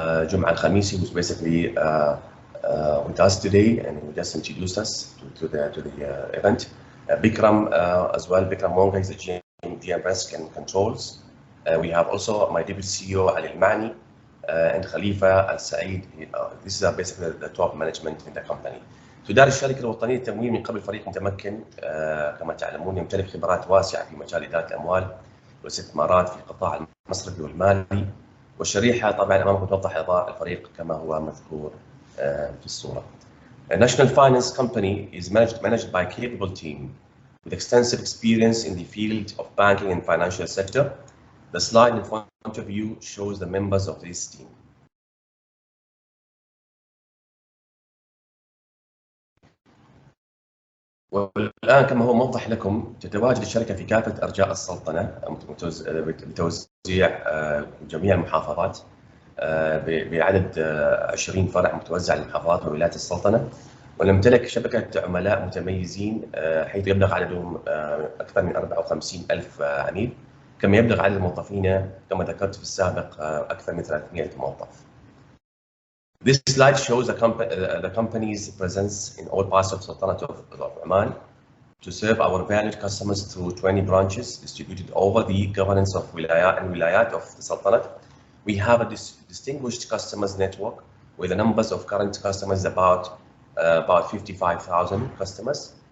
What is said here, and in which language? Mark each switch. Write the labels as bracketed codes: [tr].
[en] Jum'a Al-Khamisi, who's basically with us today, and he just introduced us to the event. Bikram as well. Bikram Monga is the GM Risk and Controls. We have also my deputy CEO Ali Al-Mani and Khalifa Al-Saeed. These are basically the top management in the company. [ar] تدار الشركة الوطنية للتمويل من قبل فريق متمكن كما تعلمون، يمتلك خبرات واسعة في مجال إدارة الأموال والاستثمارات في القطاع المصرفي والمالي، والشريحة طبعا أمامكم توضح أعضاء الفريق كما هو مذكور في الصورة. [en] A national finance company is managed by a capable team with extensive experience in the field of banking and financial sector. The slide in front of you shows the members of this team. [ar] والآن كما هو موضح لكم، تتواجد الشركة في كافة أرجاء السلطنة بتوزيع جميع المحافظات بعدد 20 فرع متوزع للمحافظات وولايات السلطنة، ونمتلك شبكة عملاء متميزين حيث يبلغ عددهم أكثر من 54,000 عميل، كما يبلغ عدد موظفينا كما ذكرت في السابق أكثر من 300 موظف. [en] This slide shows the company's presence in all parts of Sultanate of Oman to serve our valued customers through 20 branches distributed over the governance of wilayat of the Sultanate. We have a distinguished customers network with the numbers of current customers about 55,000 customers.